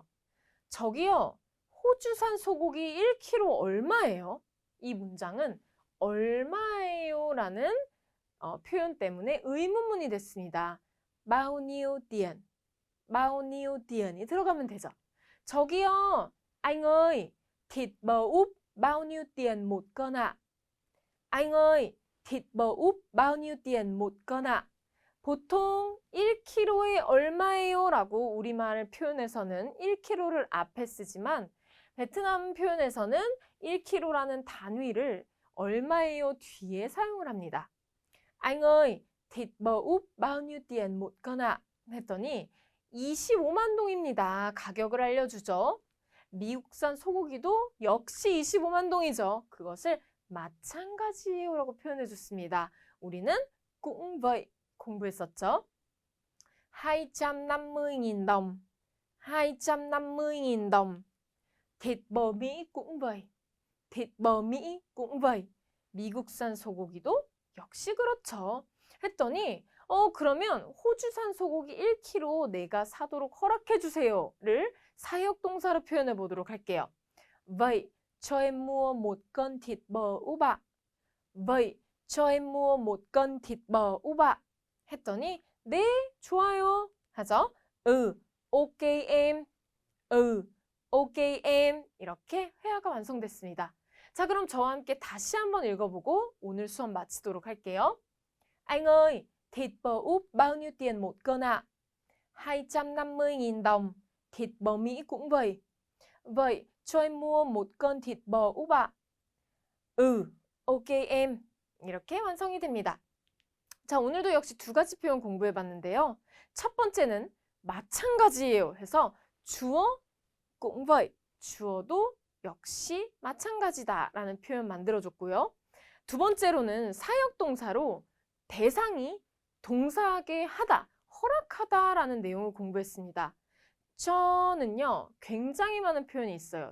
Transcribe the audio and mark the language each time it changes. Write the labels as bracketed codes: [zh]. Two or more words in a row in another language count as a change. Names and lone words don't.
[ko] 저기요. 호주산 소고기 1kg 얼마예요? 이 문장은 얼마예요? 라는 표현 때문에 의문문이 됐습니다. [vi] bao nhiêu tiền? bao nhiêu tiền? [ko] 이 들어가면 되죠. 저기요. [vi] anh ơi, thịt bò úp bao nhiêu tiền một cân ạ? anh ơi, thịt bò úp bao nhiêu tiền một cân ạ? [ko] 보통 1kg에 얼마예요? 라고 우리말 표현에서는 1kg를 앞에 쓰지만 베트남 표현에서는 1kg라는 단위를 얼마예요? 뒤에 사용을 합니다. [vi] anh ơi, thịt bò úp bao nhiêu tiền một cân ạ? [ko] 했더니 25만 동입니다. 가격을 알려주죠. 미국산 소고기도 역시 25만 동이죠. 그것을 마찬가지예요 라고 표현해 줬습니다. 우리는 [vi] cũng vậy [ko] 공부했었죠. 250.000 đồng. [vi] 250.000 đồng. Thịt bò Mỹ cũng vậy. Thịt bò Mỹ cũng vậy. [ko] 미국산 소고기도 역시 그렇죠. 했더니 그러면 호주산 소고기 1kg 내가 사도록 허락해 주세요를 사역동사로 표현해 보도록 할게요. [vi] Vậy cho em mua một cân thịt bò úp ạ. Vậy cho em mua một cân thịt bò úp ạ. [ko] 했더니 네, 좋아요 하죠. 오케이 em. 오케이 em. 이렇게 회화가 완성됐습니다. 자, 그럼 저와 함께 다시 한번 읽어보고 오늘 수업 마치도록 할게요. [vi] Anh ơi, thịt bò úp bao nhiêu tiền một cân ạ? 250.000 đồng. Thịt bò Mỹ cũng vậy. Vậy cho em mua một cân thịt bò úp ạ. [ko] 오케이 em. 이렇게 완성이 됩니다. 자, 오늘도 역시 두 가지 표현 공부해봤는데요. 첫 번째는 마찬가지예요 해서 주어 [vi] cũng vậy. [ko] 주어도 역시 마찬가지다라는 표현 만들어줬고요. 두 번째로는 사역동사로 대상이 동사하게 하다, 허락하다라는 내용을 공부했습니다. 저는요, 굉장히 많은 표현이 있어요.